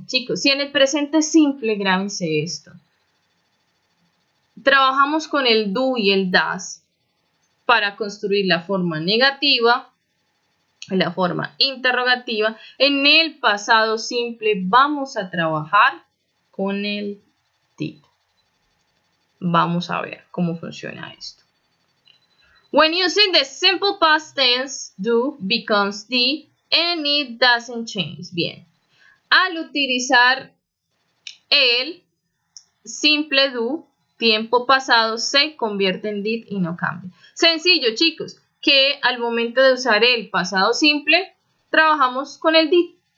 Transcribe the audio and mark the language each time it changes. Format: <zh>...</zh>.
<es>Chicos, si en el presente simple, grábense esto. Trabajamos con el do y el das para construir la forma negativa, la forma interrogativa. En el pasado simple vamos a trabajar con el did. Vamos a ver cómo funciona esto.</es> <en>When using the simple past tense, do becomes did and it doesn't change.</en> <es>Bien. Al utilizar el simple do, tiempo pasado se convierte en did y no cambia. Sencillo, chicos, que al momento de usar el pasado simple, trabajamos con el did.</es>